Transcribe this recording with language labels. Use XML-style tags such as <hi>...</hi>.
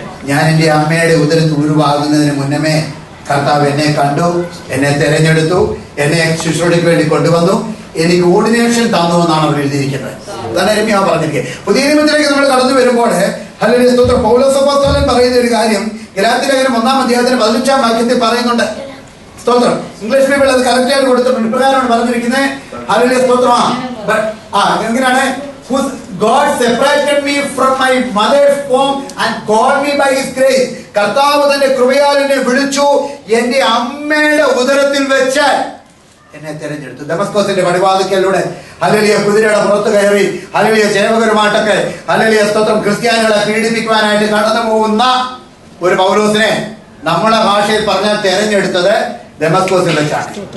<ml>ഞാൻ എൻ്റെ അമ്മയുടെ ഉദരത്തിൽ ഉരുവാകുന്നതിന് മുന്നമേ കർത്താവ് എന്നെ കണ്ടു, എന്നെ തിരഞ്ഞെടുത്തു, എന്നെ ശുശ്രൂഷയ്ക്ക് വേണ്ടി കൊണ്ടുവന്നു, എനിക്ക് ഓർഡിനേഷൻ തന്നു എന്നാണ് അവർ എഴുതിയിരിക്കുന്നത്. അതാണ് യെരമ്യാ പറഞ്ഞിരിക്കുന്നത്. പുതിയ നിയമത്തിലേക്ക് നമ്മൾ കടന്നു വരുമ്പോൾ ഹല്ലേലൂയ സ്തോത്രം, പൗലോസ് അപ്പോസ്തലൻ പറയുന്ന ഒരു കാര്യം ഗലാത്യ ലേഖനം 1-ാം അധ്യായത്തിന് 15-ാം വാക്യത്തിൽ പറയുന്നുണ്ട്. സ്തോത്രം. ഇംഗ്ലീഷ് ബൈബിൾ അത് കറക്റ്റായിട്ട് കൊടുത്തിട്ടുണ്ട്. ഇപ്രകാരമാണ് പറഞ്ഞിരിക്കുന്നത്. ഹല്ലേലൂയ സ്തോത്രം. എങ്ങനെയാണ്?</ml> <en>God separated me from my mother's womb and called me by his grace.</en> <ml>കർത്താവ് തന്റെ കൃപയാൽ എന്നെ വിളിച്ചു, എന്റെ അമ്മയുടെ ഉദരത്തിൽ വെച്ച് എന്നെ തിരഞ്ഞെടുത്തു. ദമസ്കോസിന്റെ പടിവാതിക്കലിലൂടെ ഹല്ലേലൂയ കുതിരയുടെ പുറത്ത് കയറി ഹല്ലേലൂയ സേവകരുമായിട്ടൊക്കെ ഹല്ലേലൂയ സ്തോത്രം ക്രിസ്ത്യാനികളെ പീഡിപ്പിക്കുവാനായിട്ട് കടന്നു പോകുന്ന ഒരു പൗലോസിനെ നമ്മളെ ഭാഷയിൽ പറഞ്ഞാൽ തിരഞ്ഞെടുത്തത് ദമസ്കോസിൽ വെച്ചാണ്.</ml>